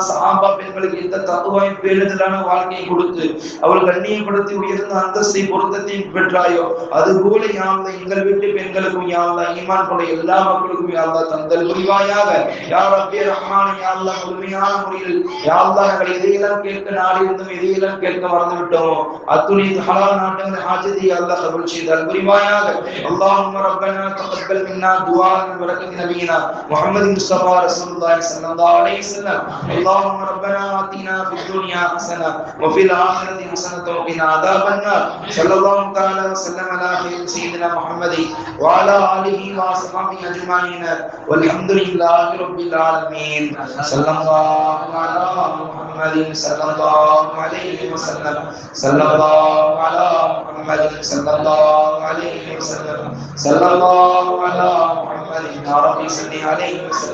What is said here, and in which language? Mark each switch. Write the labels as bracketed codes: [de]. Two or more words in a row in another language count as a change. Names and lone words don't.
[ta] சஹாபா பெண்களுக்கு எந்த தக்வாவையும் பேணுதலான வாழ்க்கையை கொடுத்து அவள் கண்ணியப்படுத்தி உயர்ந்த அந்தஸ்தை பொருத்தத்தையும் பெற்றாயோ அதுபோல [ar] يا الله [ta] எங்கள் வீட்டு பெண்களுக்கும் [ar] يا الله [ta] ஈமான் கொண்ட எல்லா மக்களுக்கும் [ar] يا الله [ta] தந்தல் புரிவாயாக [ar] يا ربي رحمان يا الله [ta] முழுமையான முறையில் [ar] يا الله [ta] நாங்கள் எதையெல்லாம் கேட்க நாடி இருந்தோம் எதையெல்லாம் கேட்க மறந்து விட்டோமோ அத்துணை ஹலால் நாட்டங்கள் ஹாஜத்தை [ar] يا الله قبول [ta] செய்தால் புரிவாயாக [ar] اللهم ربنا تقبل منا دعاء بركة نبينا محمد مصطفى رسول الله صلى الله عليه وسلم اللهم ربنا آتنا في الدنيا حسنة وفي الآخرة حسنة وقنا عذاب النار صلى الله تعالى وسلم على خير سيدنا محمد وعلى آله وصحبه أجمعين والحمد لله رب العالمين صلى الله على محمد صلى الله عليه وسلم صلى الله على محمد صلى الله عليه وسلم صلى الله على محمد يا رب صل عليه وسلم.